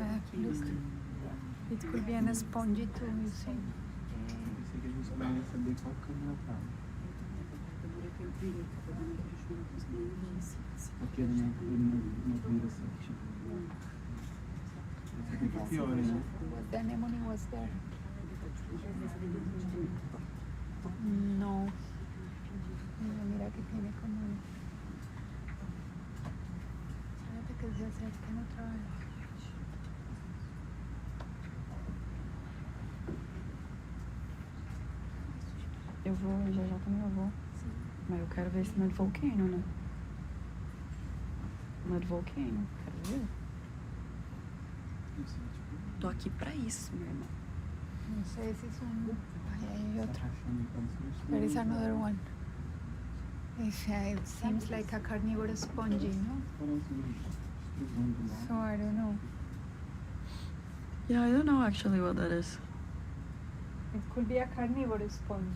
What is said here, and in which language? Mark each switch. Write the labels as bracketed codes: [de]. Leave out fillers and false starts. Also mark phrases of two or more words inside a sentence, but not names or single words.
[en] Look, it could be an spongy too, you see. The anemone was there. [es] No. Mira que tiene como... Espérate que se acerquen otra vez. [pt] Eu vou, já também eu vou. Mas eu quero ver esse [en] mud volcano, [pt] né? [en] Mud volcano, [pt] quero ver. Tô aqui pra isso, meu irmão. [es] No sé si es un... Ay, hay otro. [en] There is another one. It seems like a carnivorous spongy, no? So I don't know. Yeah, I don't know actually what that is. It could be a carnivorous spongy.